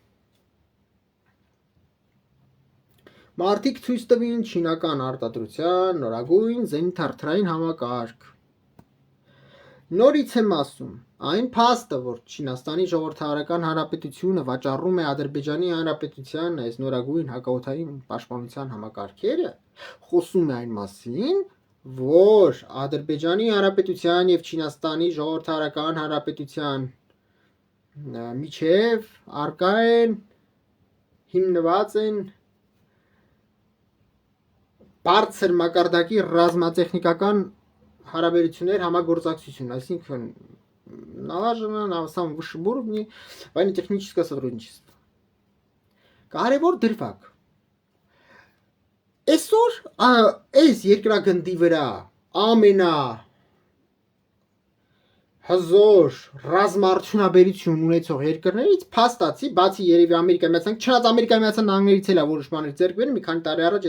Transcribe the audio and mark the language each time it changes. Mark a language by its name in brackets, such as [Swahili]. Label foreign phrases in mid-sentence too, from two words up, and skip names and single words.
[Armenian] մարդիկ ցույց տվին չինական արտադրության նորագույն զենիթարդային համակարգ։ Նորից եմ ասում, այն փաստը, որ Չինաստանի ժողովրդական հանրապետությունը վաճառում է Ադրբեջանի հանրապետության այս նորագույն հակաօդային պաշտպանության համակարգերը, խոսում է այն մասին, որ Ադրբեջանի հանրապետության եւ Չինաստանի ժողովրդական հանրապետության միջև արկա են հիմնված են բարձր մակարդակի ռազմատեխնիկական հարաբերություններ համագործակցություն, այսինքն [Russian] налажено на самом высшем уровне военно-техническое сотрудничество. [Armenian] Կարևոր դրվագ։ Այսօր այս երկրագնդի վրա հզոր ռազմաարդյունաբերություն ունեցող երկրներից փաստացի, բացի երևի Ամերիկայի Միացյալ Նահանգներից, չնայած Ամերիկայի Միացյալ Նահանգներից էլ որոշ բաներ ձեռք բերել, մի քանի տարի առաջ